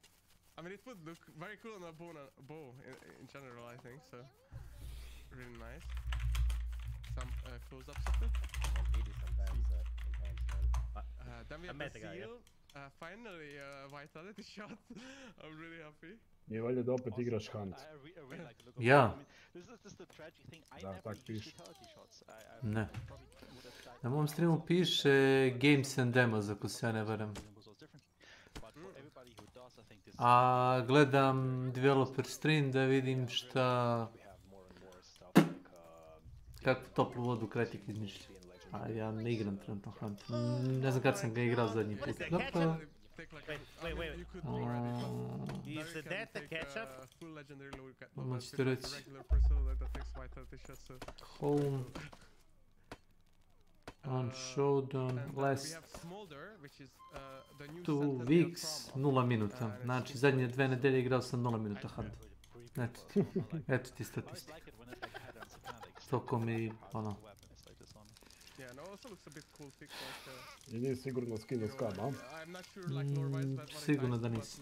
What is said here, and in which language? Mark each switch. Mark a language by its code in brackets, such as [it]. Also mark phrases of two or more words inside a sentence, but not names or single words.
[en] I mean, it would look very cool on a bow in general, I think. So really nice. Some close-ups of it. Then we have the seal. Finally, vitality shot. I'm really happy. [sr] Nije valjda da opet igraš Hunt. Ja. Da, tak piše. Ne. Na mom streamu piše Games and Demos, ako se ja ne varam. A gledam [en] developer stream [sr] da vidim šta... kakvu toplu vodu Kretik izmišlja. A ja ne igram trenutno Hunt. Ne znam kad sam ga igrao zadnji put. [en] Wait. Is that the ketchup? [sr] Odmah ćete reći. Home. [en] On showdown last 2 weeks 0 minuta. [sr] Znači zadnje 2 nedelje igrao sam 0 minuta Hunt. Eto ti statistika. Toliko mi ono... I nije sigurno skinu skam, a? Sigurno da nisam.